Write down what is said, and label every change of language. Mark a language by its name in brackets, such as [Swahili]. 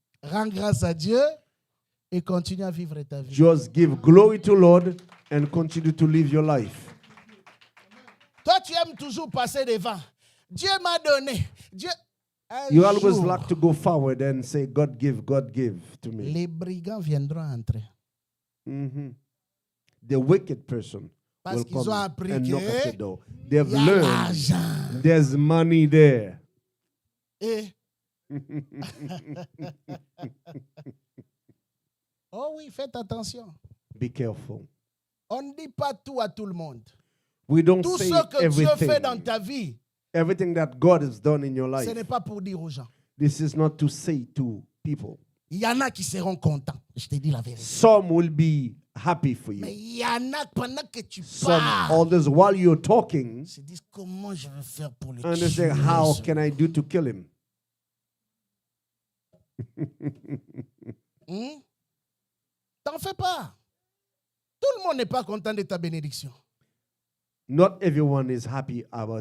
[French] Rends grâce à Dieu et continue à vivre ta vie. [English] Just give glory to Lord and continue to live your life. [French] Toi, tu aimes toujours passer devant. Dieu m'a donné. Dieu. Un [English] You always [French] jour, [English] like to go forward and say, God give to me. [French] les brigands viendront entrer. [English] Mhm. The wicked person [French] Parce [English] will [French] qu'ils ont [English] come [French] appris [English] and knock at [French] que [English] the door. They've [French] il y a [English] learned [French] l'argent. [English] there's money there. [French] Et oh oui, faites attention. [English] Be careful. [French] On ne dit pas tout à tout le monde. [English] We don't [French] Tout [English] say [French] ce que Dieu fait dans [English] everything. [French] ta vie, [English] Everything that God has done in your [French] ce [English] life. [French] n'est pas pour dire aux gens. [English] This is not to say to people. [French] Il y en a qui seront contents. Je te dis la vérité. [English] Some will be happy for [French] Mais [English] you. [French] il y en a pendant que tu [English] Some [French] parles, [English] others, while you're talking, [French] ils se disent comment je vais faire pour le [English] and they say, [French] tuer. [English] how can I do to kill him? [French] T'en fais pas. Tout le monde n'est pas content de ta bénédiction. [English] Not everyone is happy about